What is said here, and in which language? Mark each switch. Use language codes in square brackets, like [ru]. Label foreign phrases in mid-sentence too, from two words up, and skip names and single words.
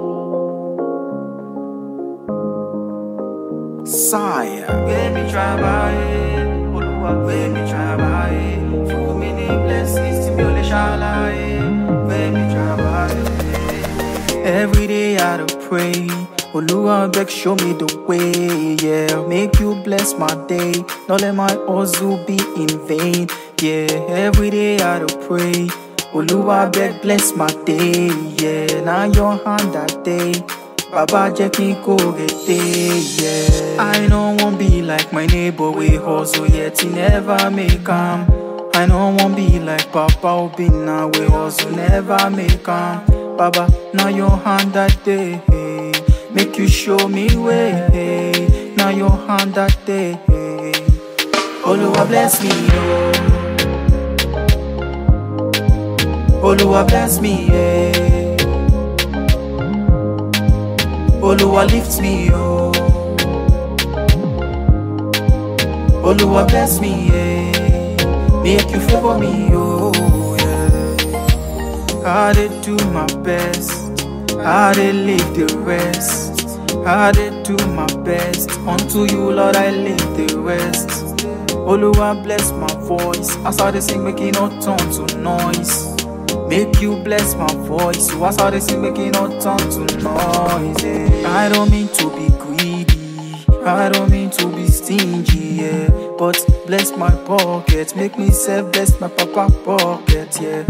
[pcm] Sire. Baby, trabalhe. Olúwa, baby, trabalhe. For many blessings, to me, only shall I. Baby, trabalhe. Every day I do pray. Olúwa, beg, show me the way. Yeah, make you bless my day. Don't let my hustle be in vain. Yeah, every day I do pray. Olúwa, beg, bless my day. Yeah, now your hand that day. [yo] Baba jẹ́ kí n kó rete, [pcm] yeah. I no wan be like my neighbor wey hustle yet he never make am. I no wan be like Papa Obinna wey hustle never make am. Baba, now your hand that day, make you show me way. Now your hand that day, Olúwa bless me, oh. Olúwa bless me, yeah. Olúwa lift me, oh. Olúwa bless me, yeah. Make you favor me, oh, yeah. I did do my best, I did leave the rest. I did do my best, unto you, Lord, I leave the rest. Olúwa bless my voice, as I dey sing, make it not turn to noise. Make you bless my voice, so as I dey sing, make it not turn to noise, yeah. I don't mean to be greedy, I don't mean to be stingy, yeah. But bless my pocket, make me self bless my papa pocket, yeah.